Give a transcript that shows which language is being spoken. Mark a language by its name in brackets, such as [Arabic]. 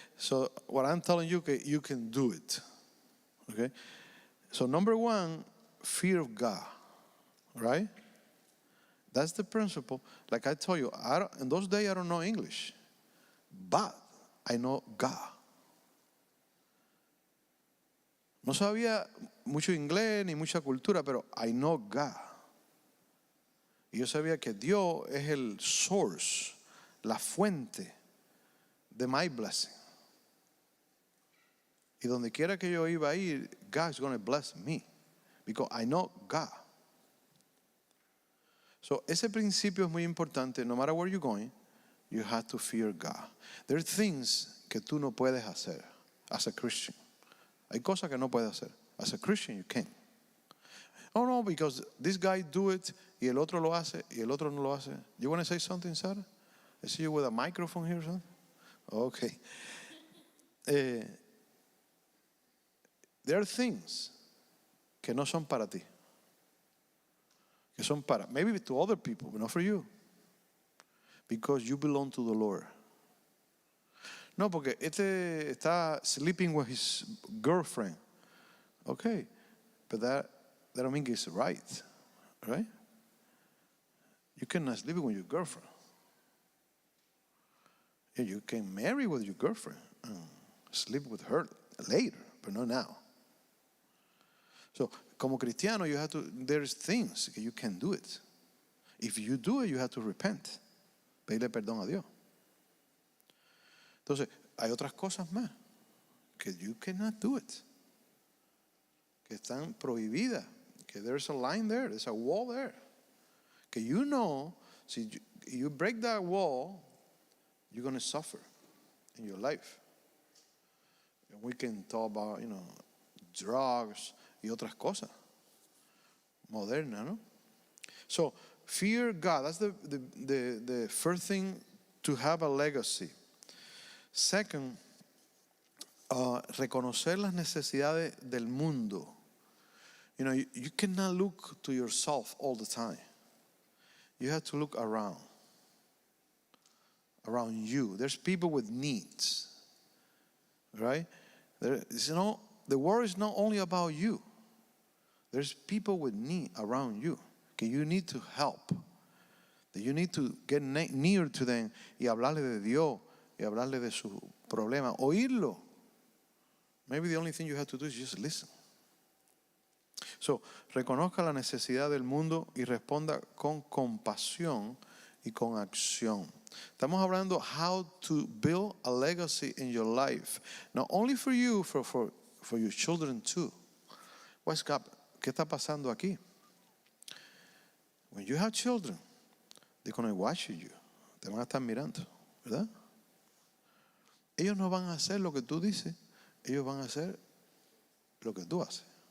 [English] So, what I'm telling you, okay, you can do it. Okay? So, number 1, fear of God. Right? That's the principle. Like I told you, in those days I don't know English, but I know God. [Spanish] No sabía mucho inglés ni mucha cultura, pero [English] I know God. [Spanish] Y yo sabía que Dios es el source, la fuente de [English] my blessing. [Spanish] Y donde quiera que yo iba a ir, [English] God is going to bless me because I know God. [Spanish] So, ese principio es muy importante. [English] No matter where you're going, you have to fear God. There are things [Spanish] que tú no puedes hacer [English] as a Christian. [Spanish] Hay cosas que no puedes hacer. [English] As a Christian, you can't. Oh, no, because this guy do it, [Spanish] y el otro lo hace, y el otro no lo hace. [English] You want to say something, Sarah? I see you with a microphone here or something? Okay. There are things [Spanish] que no son para [English] ti. Que son para, maybe to other people, but not for you. Because you belong to the Lord. [Spanish] No, porque este está [English] sleeping with his girlfriend. Okay, but that don't mean it's right. Right? You cannot sleep with your girlfriend. Yeah, you can marry with your girlfriend and sleep with her later, but not now. So, [Spanish] como cristiano, [English] you have to, there's things that you can do it. If you do it, you have to repent. [Spanish] Pedirle perdón a Dios. Entonces, hay otras cosas más que [English] you cannot do it. [Spanish] Que están prohibidas. [English] Que there's a line there, there's a wall there. Que si you break that wall, you're going to suffer in your life. And we can talk about, drugs [Spanish] y otras cosas modernas, ¿no? [English] So, fear God. That's the first thing, to have a legacy. [Spanish] Second, reconocer las necesidades del mundo. [English] You know, you cannot look to yourself all the time. You have to look around you. There's people with needs, right? The world is not only about you. There's people with need around you que you need to help. That you need to get near to them [Spanish] y hablarle de Dios y hablarle de su problema, oírlo. [English] Maybe the only thing you have to do is just listen. [Spanish] So, reconozca la necesidad del mundo y responda con compasión y con acción. Estamos hablando [English] how to build a legacy in your life, not only for you, for your children too. [Spanish] ¿Qué está pasando aquí? [English] When you have children, they're going to watch you. [Spanish] Te van a estar mirando, ¿verdad? Ellos no van a hacer lo que tú dices, ellos van a hacer lo que tú haces.